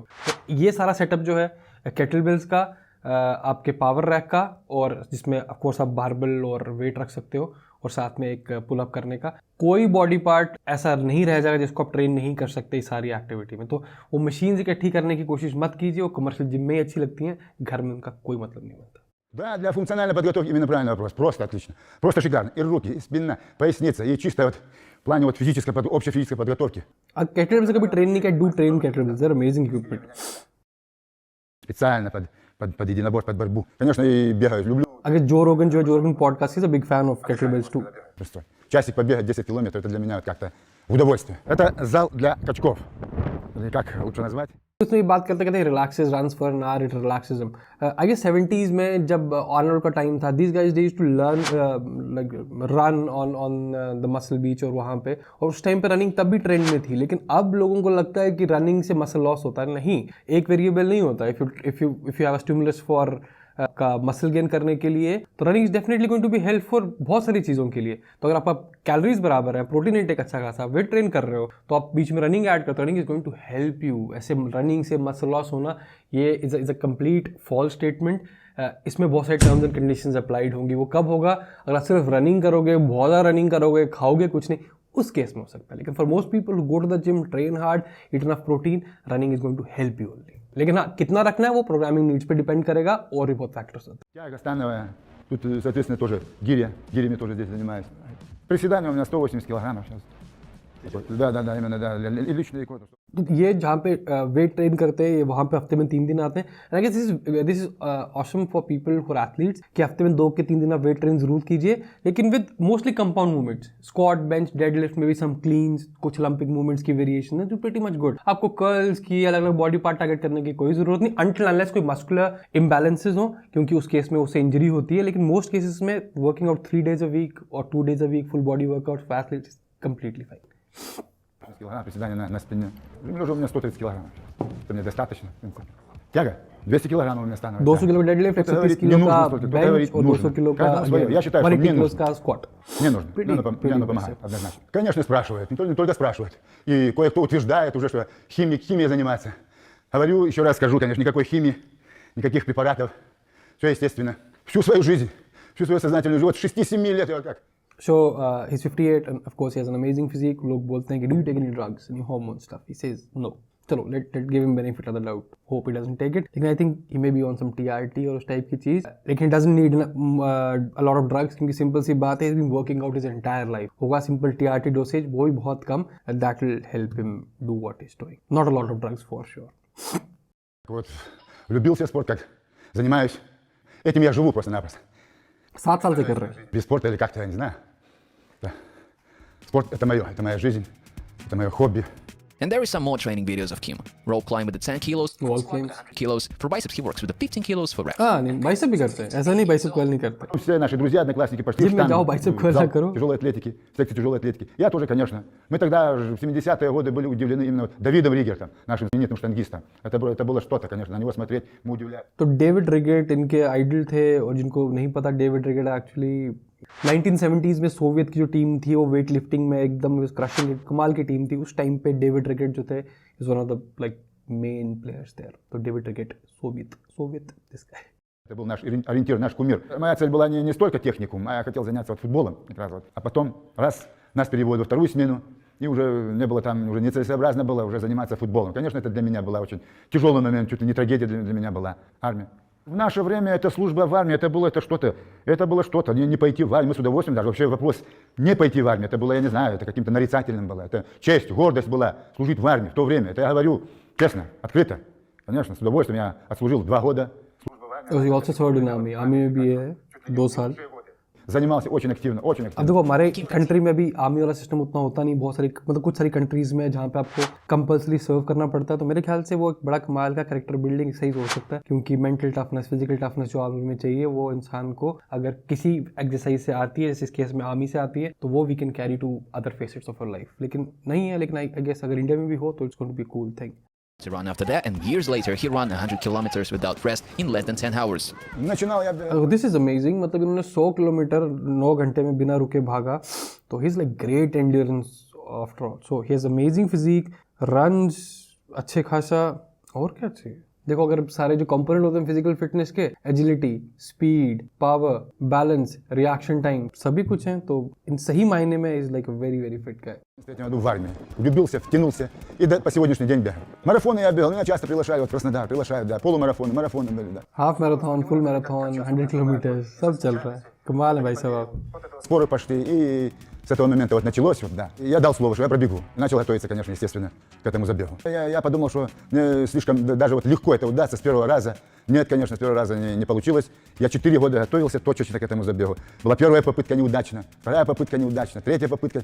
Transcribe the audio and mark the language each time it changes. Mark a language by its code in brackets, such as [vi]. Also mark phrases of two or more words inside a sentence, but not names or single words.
[hi] तो ये सारा सेटअप जो है [en] kettle bells [hi] का, आपके [en] power rack [hi] का, और जिसमें [en] of course [hi] आप बारबेल और वेट रख सकते हो, और साथ में एक पुलअप करने का, कोई [en] body part [hi] ऐसा नहीं रह जाएगा जिसको आप ट्रेन नहीं कर सकते इस सारी एक्टिविटी में। तो वो मशीन्स इकट्ठी करने की कोशिश मत कीजिए, वो [en] commercial gym [hi] में ही अच्छी लगती हैं, घर में उनका कोई मतलब नहीं बनता। [ru] Да, для функциональной подготовки именно правильный вопрос. Просто отлично. Просто шикарно. И руки, и спина, поясница, и чисто вот в плане вот физической, общей физической подготовки. [hi] केटल से कभी ट्रेन नहीं किया, [en] do train kettle bells, they are amazing equipment. [ru] Специально под единоборство, под борьбу. Конечно, и бегаю, люблю. [en] अगर Joe Rogan podcast is a big fan of kettle bells too. [ru] Просто часик побегать 10 километров, это для меня вот как-то удовольствие. Это зал для качков. Или как лучше назвать? [hi] उसमें ये बात करते कहते [en] relaxes runs for an hour, it relaxes him. I guess [hi] 70s में जब आर्नोल्ड का टाइम था, [en] these guys they used to learn like run on the Muscle Beach, [hi] और वहाँ पे, और उस टाइम पे रनिंग तब भी ट्रेंड में थी। लेकिन अब लोगों को लगता है कि रनिंग से [en] muscle loss [hi] होता है। नहीं, एक वेरिएबल नहीं होता। [en] if you have a stimulus for [hi] का मसल गेन करने के लिए, तो [en] running is definitely going to be help for [hi] बहुत सारी चीज़ों के लिए। तो अगर आपका कैलोरीज बराबर है, [en] protein intake [hi] अच्छा खासा, [en] weight train [hi] कर रहे हो, तो आप बीच में [en] running add [hi] करते हो, [en] running is going to help you. [hi] ऐसे रनिंग से [en] muscle loss [hi] होना, ये [en] is a complete false statement. [hi] इसमें बहुत सारे [en] terms and conditions applied [hi] होंगी। वो कब होगा? अगर आप सिर्फ रनिंग करोगे, बहुत ज़्यादा रनिंग करोगे, खाओगे कुछ नहीं, उस केस में हो सकता है। [en] लेकिन for most people who go to the gym, train hard, eat enough protein, running is going to help you only. [hi] लेकिन हाँ, कितना रखना है वो [en] programming needs [hi] पे डिपेंड करेगा, और भी बहुत फैक्टर्स होते हैं। [ru] Тяга становая. Тут, соответственно, тоже гиря. Гирями тоже здесь занимаюсь. Приседания у меня 180 килограммов сейчас. Да, именно, да. И личный рекорд. [hi] तो ये जहाँ पे [en] weight train [hi] करते हैं, ये वहाँ पे हफ्ते में 3 दिन आते हैं। [en] I guess this is awesome for people for athletes [hi] कि हफ्ते में 2 के 3 दिन आप [en] weight train [hi] जरूर कीजिए, लेकिन [en] with mostly compound movements, [hi] स्क्वाट, बेंच, डेडलिफ्ट में भी [en] some cleans, [hi] कुछ [en] Olympic movements [hi] की वेरिएशन है जो [en] pretty much good. [hi] आपको कर्ल्स की अलग अलग [en] body part target [hi] करने की कोई जरूरत नहीं, [en] until unless [hi] कोई [en] muscular imbalances [hi] हो, क्योंकि उस केस में उससे इंजरी होती है। [en] लेकिन most cases में working out 3 days a week और 2 days a week full body workout for athletes is completely fine. [ru] Килограмм приседания на спине. Лежу у меня 130 килограммов. Это мне достаточно. Тяга 200 килограммов у меня становится. [hi] 200 किलो का डेडलिफ्ट, 130 किलो का बेंच और 200 किलो का [ru] Я считаю, что мне нужно. [hi] का स्क्वाट। [ru] Мне нужно. Мне оно помогает, однозначно. Конечно, спрашивают. Не только спрашивают. И кое-кто утверждает уже, что химией занимается. Говорю, еще раз скажу, конечно, никакой химии, никаких препаратов. Все естественно. Всю свою жизнь, всю свою сознательную жизнь. Вот 6-7 лет я как. [en] So he's 58 and of course he has an amazing physique. [hi] लोग बोलते हैं कि [en] do you take any drugs, any hormone stuff? He says no. चलो let give him benefit of the doubt. Hope he doesn't take it. लेकिन I think he may be on some TRT [hi] और उस टाइप की चीज़. [en] लेकिन he doesn't need a lot of drugs, [hi] क्योंकि सिंपल सी बात है, [en] he's been working out his entire life. होगा simple TRT dosage, [hi] वो भी बहुत कम. [en] That will help him do what he's doing. Not a lot of drugs for sure. [ru] Вот влюбился в спорт, как занимаюсь. Этим я живу просто-напросто. [hi] 7 साल से कर रहे हैं। [ru] Без спорта или как-то, я не знаю. Да. Спорт – это моя жизнь, это мое хобби. [en] And there is some more training videos of Kim. Rope climb with the 10 kilos, Wall climbs. kilos. For biceps, he works with the 15 kilos for reps. [hi] हाँ, नहीं बाइसेप भी करते हैं, ऐसा नहीं [en] bicep curl [hi] नहीं करते। [ru] Все наши друзья, одноклассники пошли в [hi] जिम में [ru] штангу, [hi] जाओ, [ru] байцеп в [hi] कर्ल [ru] зал [hi] करो। [ru] тяжелой атлетики, секции тяжелой атлетики. Я тоже, конечно. Мы тогда в 70-е годы были удивлены именно вот Давидом Ригертом, нашим знаменитым штангистом. Это было что-то, конечно, на него смотреть мы удивлялись. [hi] तो डेविड रिगेट इनके आइडल थे, और जिनको नहीं पता, डेविड रिगेट एक्चुअली 1970s में सोवियत की जो टीम थी, वो [en] weight lifting [hi] में एकदम क्रशिंग कमाल की टीम थी। उस टाइम पे डेविड रिगेट जो थे [en] is one of the like main players there. [hi] तो डेविड रिगेट सोवियत [en] this guy. [ru] Это был наш ориентир, наш кумир. Моя цель была не столько техникум, а я хотел заняться вот футболом. Как раз вот. А потом раз нас переводят во вторую смену, и уже не было там, уже нецелесообразно было уже заниматься футболом. Конечно, это для меня была очень тяжелый момент, чуть ли не трагедия для меня была армия. В наше время эта служба в армии, это было что-то, не пойти в армию, мы с удовольствием, даже вообще вопрос не пойти в армию, это было, я не знаю, это каким-то нарицательным было, это честь, гордость была служить в армии в то время, это я говорю честно, открыто. Конечно, с удовольствием я отслужил 2 года. [en] You also served in army. [hi] आर्मी में भी है 2 साल. [ru] Занимался очень активно, очень [hi] अब [ru] активно. [hi] देखो हमारे कंट्री में भी आर्मी वाला सिस्टम उतना होता नहीं, बहुत सारी मतलब कुछ सारी कंट्रीज में जहाँ पे आपको [en] compulsory serve [hi] करना पड़ता है, तो मेरे ख्याल से वो एक बड़ा कमाल का [en] character building [hi] सही हो सकता है, क्योंकि [en] mental toughness, physical toughness [hi] जो आर्मी में चाहिए वो इंसान को अगर किसी एक्सरसाइज से आती है, जैसे इस केस में आर्मी से आती है, तो वो [en] we can carry to other facets of our life. [hi] लेकिन नहीं है, लेकिन [en] I guess [hi] अगर इंडिया में भी हो तो [en] it's going to be cool thing. To run after that, and years later, he ran 100 kilometers without rest in less than 10 hours. [ru] Начинал я... [en] this is amazing. [hi] मतलब इन्होंने 100 किलोमीटर 9 घंटे में बिना रुके भागा, तो [en] he is like great endurance after all. so he has amazing physique, [hi] रन्स अच्छे खासा, और क्या चाहिए. देखो अगर सारे जो कंपोनेंट होते हैं [en] physical fitness [hi] के, एजिलिटी, स्पीड, पावर, बैलेंस, [en] reaction time, [hi] सभी कुछ हैं, तो इन सही मायने में [en] is like a very very fit guy. [ru] В 3 году в армии. Влюбился, втянулся и по сегодняшний день бегаю. Марафоны я бегал, меня часто приглашают в Краснодар, приглашают, да, полумарафоны, марафоны были, да. [en] half marathon, full marathon, [hi] 100 किलोमीटर, सब चल रहा है. कमाल है भाई साहब आप. [ru] Споры пошли, и с этого момента вот началось, вот, да. И я дал слово, что я пробегу. И начал готовиться, конечно, естественно, к этому забегу. Я подумал, что мне слишком даже вот легко это удастся с первого раза. Нет, конечно, с первого раза не получилось. Я 4 года готовился точечно к этому забегу. Была первая попытка неудачна, вторая попытка неудачна, третья попытка.